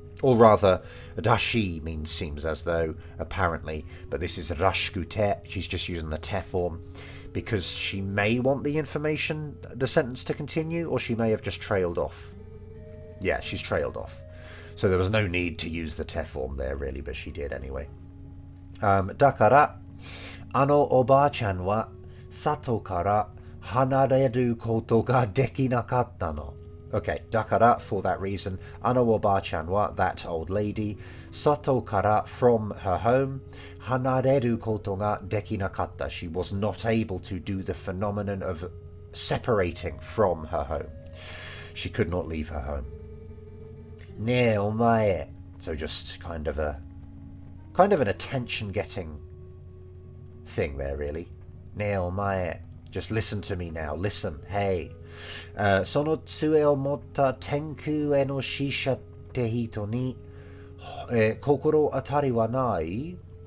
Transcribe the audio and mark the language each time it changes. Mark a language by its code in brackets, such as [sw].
[en] Or rather, dashi means seems as though, apparently, but this is rashkute. She's just using the te form because she may want the information, the sentence to continue, or she may have just trailed off. Yeah, she's trailed off. So there was no need to use the te form there, really, but she did anyway. [ja] だから、あのおばあちゃんは里から離れることができなかったの。 [en] Okay, [ja] だから [en] for that reason, [ja] あのおばあちゃんは [en] that old lady, [ja] 里から [en] from her home, [ja] 離れることができなかった [en] she was not able to do the phenomenon of separating from her home. She could not leave her home. [ja] ねえお前 [en] So just kind of an attention-getting thing there, really. [ja] ねえお前 [en] Just listen to me now. Listen. Hey. [ja] その杖を持った天空への使者って人に、心当たりはない?